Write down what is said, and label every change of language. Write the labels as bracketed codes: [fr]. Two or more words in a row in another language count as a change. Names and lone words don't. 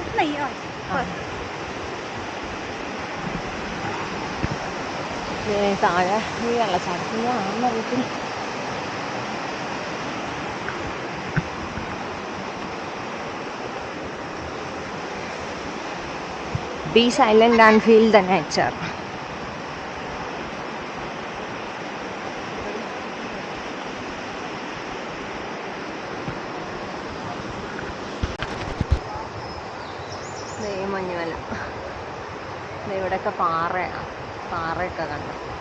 [ml] नहीं താഴെ ഈ വെള്ളച്ചാട്ടത്തിൻ്റെ ആണെന്ന് അറിയത്തില്ല. [en] Be silent and feel the nature. [ml] മഞ്ഞുമല. ഇവിടെയൊക്കെ പാറയൊക്കെ കണ്ടു.